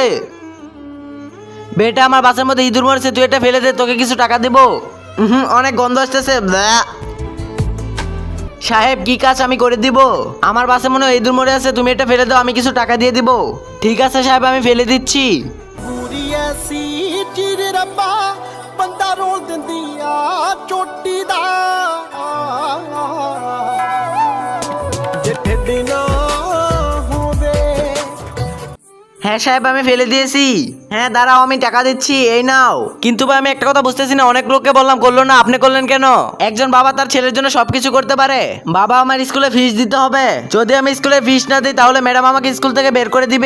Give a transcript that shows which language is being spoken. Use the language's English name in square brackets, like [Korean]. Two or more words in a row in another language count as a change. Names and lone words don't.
[Bangla] বেটা আমার বাসের মধ্যে ইঁদুর মরেছে, তুই এটা ফেলে দে, তোকে কিছু টাকা দেবো। অনেক গন্ধ আসতেছে। সাহেব কি কাজ আমি করে দিব? আমার বাসে মনে হয় ইঁদুর মরে আছে, তুমি এটা ফেলে দাও, আমি কিছু টাকা দিয়ে দিব। ঠিক আছে সাহেব আমি ফেলে দিচ্ছি। [Punjabi] ਬੰਦਾ ਰੋਲ ਦਿੰਦੀ ਆ ਚੋਟੀ ਦਾ ਜੇ ਢਿੱਡ ਨਾ ਹੋਵੇ। [Bangla] হ্যাঁ সাহেব আমি ফেলে দিয়েছি। হ্যাঁ দাঁড়াও আমি টাকা দিচ্ছি, এই নাও। কিন্তু ভাই আমি একটা কথা বুঝতেছি না, অনেক লোককে বললাম করলো না, আপনি করলেন কেন? একজন বাবা তার ছেলের জন্য সবকিছু করতে পারে। বাবা আমার স্কুলে ফিস দিতে হবে, যদি আমি স্কুলে ফিস না দিই তাহলে ম্যাডাম আমাকে স্কুল থেকে বের করে দিবে।